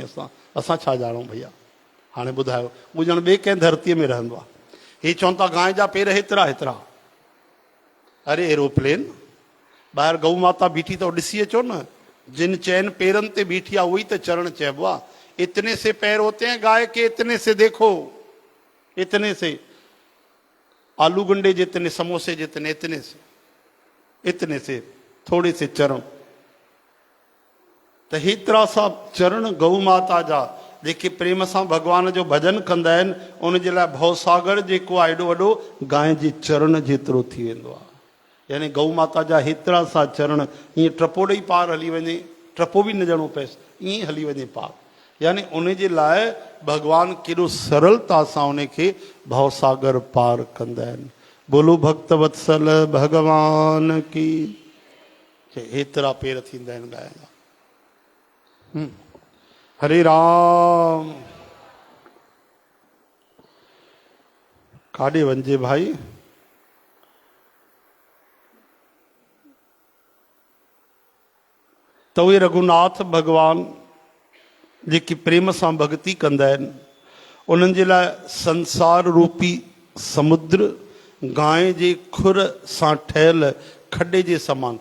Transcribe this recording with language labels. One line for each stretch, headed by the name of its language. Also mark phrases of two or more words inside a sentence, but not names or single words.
Sindhi: असां छा ॼाणूं भैया? हाणे ॿुधायो, उहो ॼण ॿिए कंहिं धरतीअ में रहंदो आहे। हे चवनि था गांइ जा पेर हेतिरा हेतिरा। अरे एरोप्लेन, ॿाहिरि गऊ माता बीठी अथव, ॾिसी अचो न। जिन चैन पेरनि ते बीठी आहे उहो ई त चरण चइबो आहे।
Hindi: इतने से पैर होते हैं गाय के, इतने से देखो, इतने से आलू गंडे जितने, समोसे जितने, इतने से थोड़े से चरण।
Sindhi: त हेतिरा सा चरण गऊ माता जा, जेके प्रेम सां भगवान जो भजन कंदा आहिनि, उन जे लाइ भवसागर जेको आहे एॾो वॾो गांइ जे चरण जेतिरो थी वेंदो आहे। यानी गऊ माता जा हेतिरा सा चरण, ईअं टपो ॾेई पार हली वञे, टपो बि न ॾियणो पएसि, ईअं हली वञे पार। यानी उन जे लाइ भगवान केॾो सरलता सां उन खे भवसागर पार कंदा आहिनि।
Hindi: बोलो भक्त वत्सल भगवान की।
Sindhi: हेतिरा पेर थींदा आहिनि गांइ जा। हरे राम। काॾे वञिजे भाई? त उहे रघुनाथ भगवान जेकी प्रेम सां भक्ति कंदा आहिनि, उन्हनि जे लाइ संसार रूपी समुद्र गांइ जे खुर सां ठहियल खॾे जे समान।